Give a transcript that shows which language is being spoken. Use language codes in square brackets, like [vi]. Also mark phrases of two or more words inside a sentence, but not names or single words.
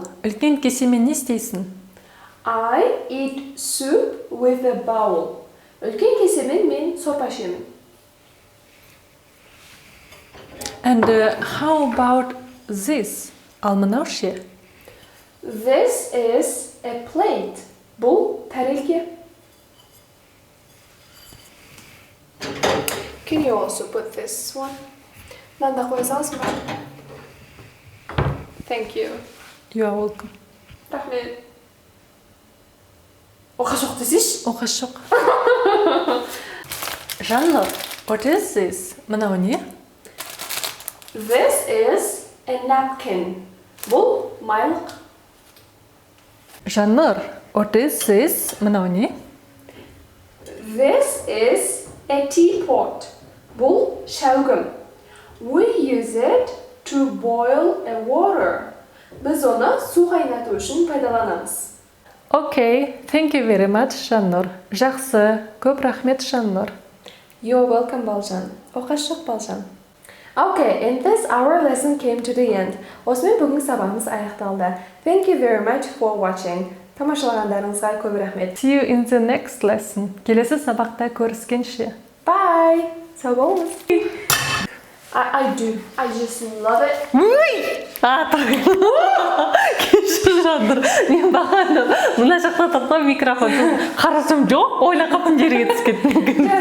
[kk] Үлкен кесемен не істейсің? [en] I eat soup with a bowl. [kk] Үлкен кесемен мен сорпа ішемін. [en] And how about this? [kk] Ал мынау ше? [en] This is a plate. [kk] Бұл тәрелке. [en] Can you also put this one? [kk] Мынанда қоя саласың ба? [en] Thank you. You are welcome. [kk] Рахмет. Оқа жоқ десейші? Оқа жоқ. Жаннұр, [en] what is this? [kk] Мынау не? [en] This is a napkin. [kk] Бұл майлық. [en] Жаннұр, what is this? [kk] Мынау не? [en] This is a teapot. [kk] Бұл шәугім. [en] We use it to boil a water. [kk] Біз оны су қайнату үшін пайдаланамыз. [en] Okay, thank you very much, Жаннұр. [kk] Жақсы, көп рахмет, Жаннұр. [en] You're welcome, [kk] Балжан. Оқасы жоқ, Балжан. [en] Okay, and this our lesson came to the end. [kk] Осымен бүгінгі сабағымыз аяқталды. [en] Thank you very much for watching. [kk] Тамашалағандарыңызға көп рахмет. [en] See you in the next lesson. [kk] Келесі сабақта көріскенше. Bye! Сау болыңыз. [en] I do. I just love it. Ui! [kk] жатыр. Мен бағана мына жақта тұрған микрофон қарасам жоқ, ойлап қалған жерге түсіп кеттім.